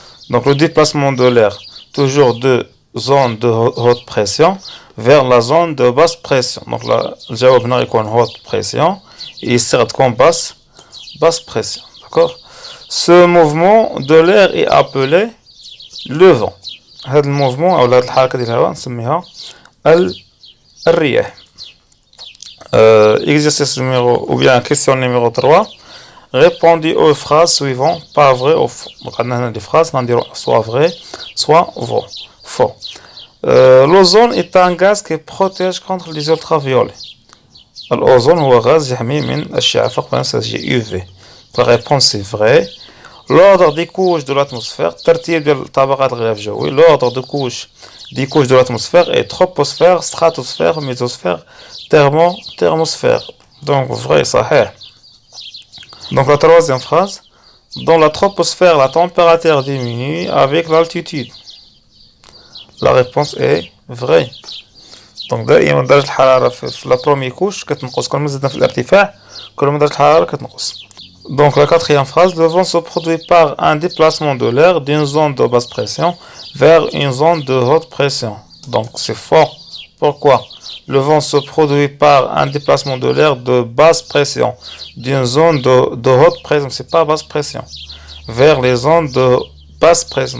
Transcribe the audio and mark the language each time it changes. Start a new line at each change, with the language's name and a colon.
French: Donc le déplacement de l'air, toujours de zone de haute pression vers la zone de basse pression. Donc là, le jawab
Arabic: هنا يكون
French: haute pression et il comme basse pression. D'accord? Ce mouvement de l'air est appelé le vent.
Arabic: هذا الموفمون أو هذه الحركة ديال الهواء نسميها الرياح.
French: Exercice numéro ou bien question numéro 3. Répondez aux phrases suivantes pas vrai ou faux. Donc on a des phrases soit vrai soit faux. L'ozone est un gaz qui protège contre les ultraviolets.
Arabic: الأوزون هو غاز يحمي من الأشعة فوق بنفسجية UV.
French: La réponse c'est vrai. L'ordre des couches de l'atmosphère,
Arabic: ترتيب ديال طبقات الغلاف الجوي.
French: L'ordre des couches de l'atmosphère est troposphère, stratosphère, mésosphère, thermosphère. Donc vrai,
Arabic: صحيح.
French: Donc la troisième phrase, dans la troposphère, la température diminue avec l'altitude. La réponse est vraie.
Arabic: Donc دائما درجة الحرارة في
French: la première couche
Arabic: كتنقص كل ما زدنا في الارتفاع كل ما درجة الحرارة كتنقص.
French: Donc la quatrième phrase, le vent se produit par un déplacement de l'air d'une zone de basse pression vers une zone de haute pression. Donc c'est faux. Pourquoi? Le vent se produit par un déplacement de l'air de basse pression d'une zone de haute pression, c'est pas basse pression, vers les zones de basse pression.